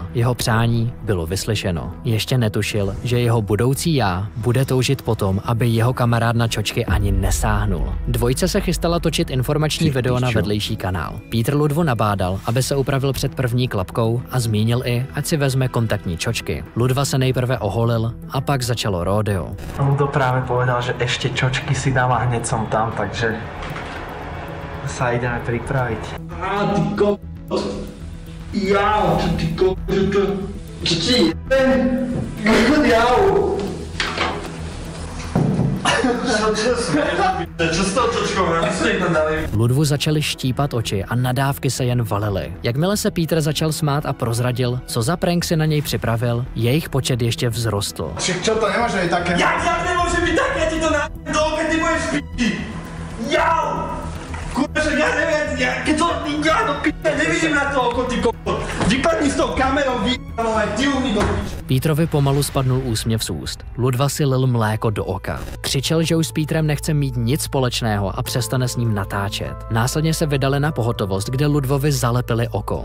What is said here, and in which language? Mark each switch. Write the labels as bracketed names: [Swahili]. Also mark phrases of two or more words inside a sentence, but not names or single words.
[Czech] Jeho přání bylo vyslyšeno. Ještě netušil, že jeho budoucí já bude toužit potom, aby jeho kamarád na čočky ani nesáhnul. Dvojce se chystala točit informační video na vedlejší kanál. Petr Ludvu nabádal, aby se upravil před první klapkou a zmínil i, ať si vezme kontaktní čočky. Ludva se nejprve oholil a pak začalo rodeo. [Slovak] Ludo práve povedal, že ešte čočky si dám a hneď som tam, takže sa ideme pripraviť. Á, ty kokos. Jau, čo ty kokos, čo ti jebe? Jau. Čo s tou čočkou? [Czech] Ludvu začaly štípat oči a nadávky se jen valily. Jakmile se Peter začal smát a prozradil, co za prank si na něj připravil, jejich počet ještě vzrostl. [Slovak] Čo to nemôže byť také? Jak nemôže byť také? Ja ti to do oka, ty budeš p***i. Jau! Kurva, však ja neviem, keď to... Ja do p***a nevidím na to oko, ty kokos. Vypadni s tou kamerou, ty umí do p***. [Czech] Petrovi pomalu spadnul úsměv z úst. Ludva si lil mléko do oka. Křičel, že už s Petrem nechce mít nic společného a přestane s ním natáčet. Následně se vydali na pohotovost, kde Ludvovi zalepili oko.